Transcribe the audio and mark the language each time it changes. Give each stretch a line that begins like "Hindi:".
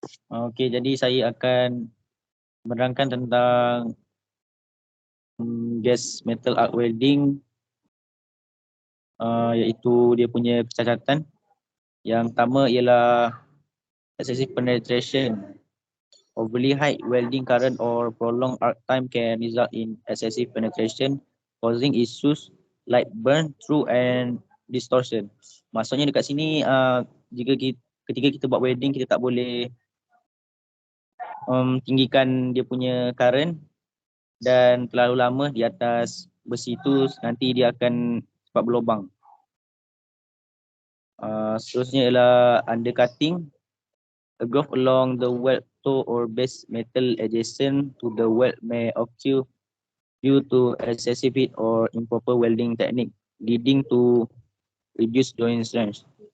Malay: Okey, jadi saya akan menerangkan tentang gas metal arc welding, iaitu dia punya kecacatan. Yang pertama ialah excessive penetration.
English: Overly high welding current or prolonged arc time can result in excessive penetration, causing issues like burn through and distortion.
Malay: Maksudnya dekat sini ketika kita buat welding, kita tak boleh tinggikan dia punya current, dan terlalu lama di atas besi tu nanti dia akan cepat berlubang. Seterusnya ialah undercutting.
English: A groove along the weld toe or base metal adjacent to the weld may occur due to excessive heat or improper welding technique, leading to reduced joint strength.